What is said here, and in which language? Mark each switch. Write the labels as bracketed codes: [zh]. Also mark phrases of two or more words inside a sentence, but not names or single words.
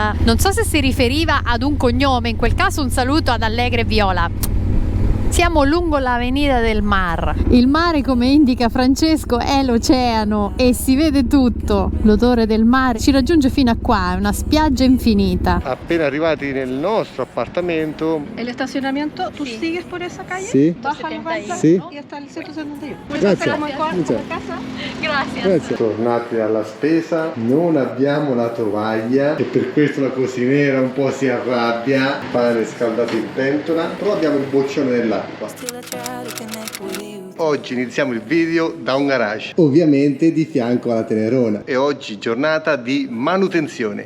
[it] Non so se si riferiva ad un cognome, in quel caso un saluto ad Allegre e Viola. Siamo lungo l'avenida del Mar. Il mare, come indica Francesco, è l'oceano e si vede tutto. L'odore del mare ci raggiunge fino a qua, è una spiaggia infinita. Appena arrivati nel nostro appartamento. [es] El estacionamiento, ¿tú sigues por esa calle? [it] Sì. [es] Baja la vuelta [it] Sì. [es] y hasta el 171. [it] Grazie. [es] Esperamos en Muchas. la casa. [it] Grazie. Grazie. Tornati dalla spesa, non abbiamo la tovaglia e per questo la cucinera un po' si arrabbia. Pane scaldato in pentola, però abbiamo il boccione dell'acqua. Oggi iniziamo il video da un garage, ovviamente di fianco alla Tenerona, e oggi giornata di manutenzione.